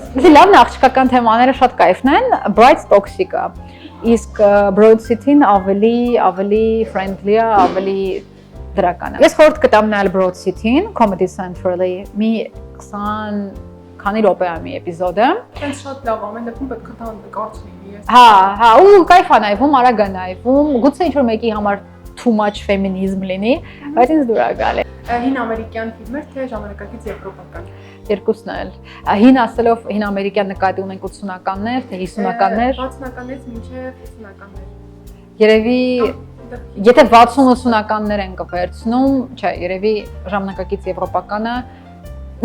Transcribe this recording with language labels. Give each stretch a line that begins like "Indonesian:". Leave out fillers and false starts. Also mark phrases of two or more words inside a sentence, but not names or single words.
Armenian: Իսկ լավն է, աղջկական թեմաները շատ կայֆն են, բայց տոքսիկ է։ Իսկ Broad City-ն ավելի friendly է, ավելի դրական է։ Ես խորհուրդ կտամ նայել Broad City-ն, Comedy Central-ի մի 20 քանի րոպե է մի էպիզոդը։ Այնց շատ լավ, ամեն դեպքում պետք է դա կարծ լինի։ Հա, ու կայֆ է նայվում, արագ է նայվում, գուցե ինչ-որ մեկի համար
English: too much feminism
Armenian: լինի, բայց ինձ դուր է գալի։ Հին ամերիկյան ֆիլմեր թե ժամանակակից եվրոպական։ Երկուսն էլ։ Հին ասելով հին ամերիկյան նկատի ունենք 80-ականներ, թե 50-ականներ։ 60-ականներից մինչև 50-ականներ։ Երևի եթե 60-80-ականներ են կվերցնում, չէ, երևի ժամանակակից եվրոպականը։ Նայ,